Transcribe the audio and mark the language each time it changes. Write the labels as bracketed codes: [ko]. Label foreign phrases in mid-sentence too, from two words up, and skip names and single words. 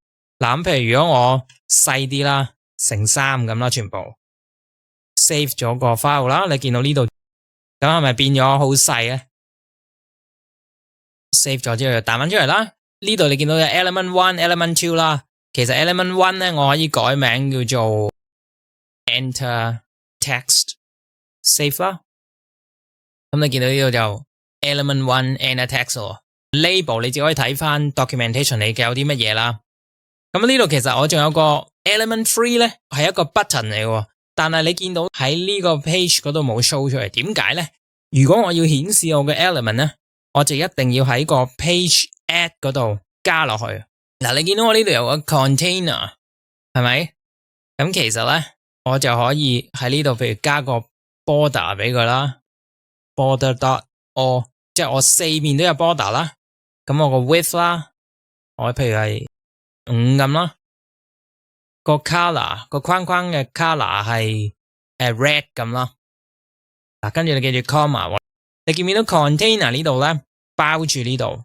[yue] 嗱，咁譬如如果我細啲啦，乘3咁啦，全部 save 咗個 file 啦，你見到呢度咁係咪變咗好細咧？ save 咗之後就彈返出嚟啦。呢度你見到有 element 1、element 2啦。其實 element 1咧，我可以改名叫做 [en] enter text save [yue] 啦。咁你見到呢度就 element 1 [en] enter text [yue] 咯。label 你只可以睇翻 documentation 你嘅有啲乜嘢啦。咁呢度其實我仲有個 element 3咧，係一個 button 嚟嘅，但係你見到喺呢個 page 嗰度冇 show 出嚟，點解咧？如果我要顯示我嘅 element 咧，我就一定要喺個 [en] page add [yue] 嗰度加落去。嗱，你見到我呢度有個 container， 係咪？咁其實咧，我就可以喺呢度，譬如加個 border 俾佢啦 ， [en] border dot all， [yue] 即係我4面都有 border 啦。咁我個 width 啦，我譬如係5咁啦。個 color 個框框嘅 color 係red 咁啦。嗱，跟住你記住 comma， 你見唔見到 container 呢度咧包住呢度？